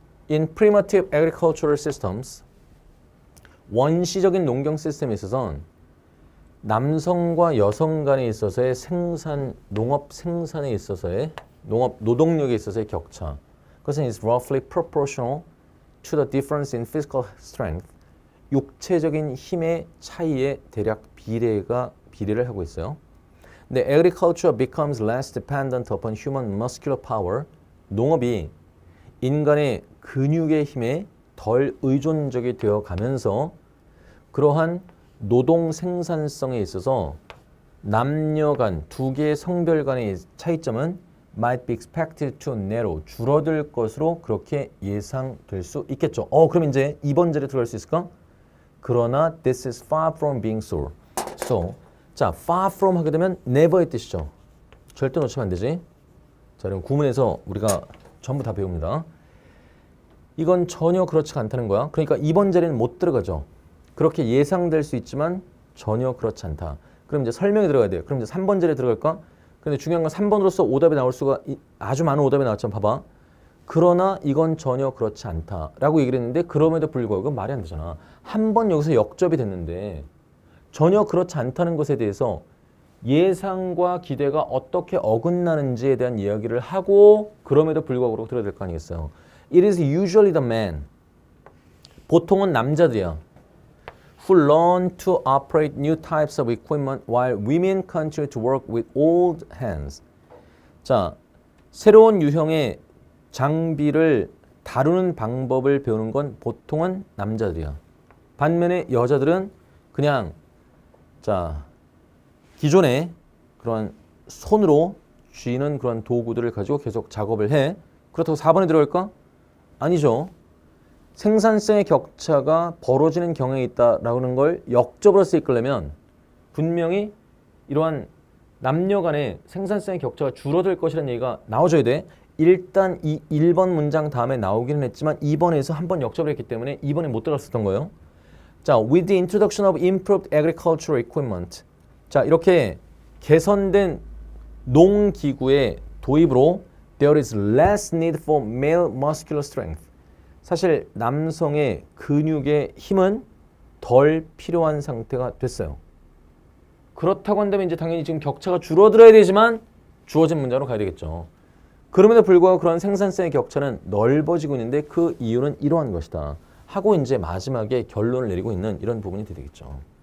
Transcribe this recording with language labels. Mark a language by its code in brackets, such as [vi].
[en] In primitive agricultural systems, [ko] 원시적인 농경 시스템에 있어서는 남성과 여성 간에 있어서의 농업 생산에 있어서의 농업 노동력에 있어서의 격차, 그것은 [en] is roughly proportional to the difference in physical strength. [ko] 육체적인 힘의 차이의 대략 비례를 하고 있어요. 근데 [en] agriculture becomes less dependent upon human muscular power. [ko] 농업이 인간의 근육의 힘에 덜 의존적이 되어 가면서 그러한 노동 생산성에 있어서 남녀 간 두 개의 성별 간의 차이점은 [en] might be expected to narrow, [ko] 줄어들 것으로 그렇게 예상될 수 있겠죠. 그럼 이제 2번 절에 들어갈 수 있을까? 그러나 [en] this is far from being so. [ko] 자, far from 하게 되면 never의 뜻이죠. 절대 놓치면 안 되지. 자, 그럼 구문에서 우리가 전부 다 배웁니다. 이건 전혀 그렇지가 않다는 거야. 그러니까 2번 자리는 못 들어가죠. 그렇게 예상될 수 있지만 전혀 그렇지 않다. 그럼 이제 설명이 들어가야 돼요. 그럼 이제 3번 자리에 들어갈까? 근데 중요한 건 3번으로서 오답이 나올 수가 아주 많은 오답이 나왔잖아. 봐봐. 그러나 이건 전혀 그렇지 않다라고 얘기를 했는데 그럼에도 불구하고 이건 말이 안 되잖아. 한 번 여기서 역접이 됐는데 전혀 그렇지 않다는 것에 대해서 예상과 기대가 어떻게 어긋나는지에 대한 이야기를 하고 그럼에도 불구하고 들어야 될 거 아니겠어요. [en] It is usually the man. [ko] 보통은 남자들이야. [en] Who learn to operate new types of equipment while women continue to work with old hands. [ko] 자, 새로운 유형의 장비를 다루는 방법을 배우는 건 보통은 남자들이야. 반면에 여자들은 그냥 자 기존의 그런 손으로 쥐는 그런 도구들을 가지고 계속 작업을 해. 그렇다고 4번에 들어갈까? 아니죠. 생산성의 격차가 벌어지는 경향이 있다라는 걸 역접으로서 이끌려면 분명히 이러한 남녀 간의 생산성의 격차가 줄어들 것이라는 얘기가 나와줘야 돼. 일단 이 1번 문장 다음에 나오기는 했지만 2번에서 한 번 역접을 했기 때문에 2번에 못 들어갔었던 거예요. [en] 자, with the introduction of improved agricultural equipment. [ko] 자, 이렇게 개선된 농기구의 도입으로 [en] there is less need for male muscular strength. [ko] 사실 남성의 근육의 힘은 덜 필요한 상태가 됐어요. 그렇다고 한다면 이제 당연히 지금 격차가 줄어들어야 되지만 주어진 문장으로 가야 되겠죠. 그럼에도 불구하고 그런 생산성의 격차는 넓어지고 있는데 그 이유는 이러한 것이다 하고 이제 마지막에 결론을 내리고 있는 이런 부분이 되겠죠.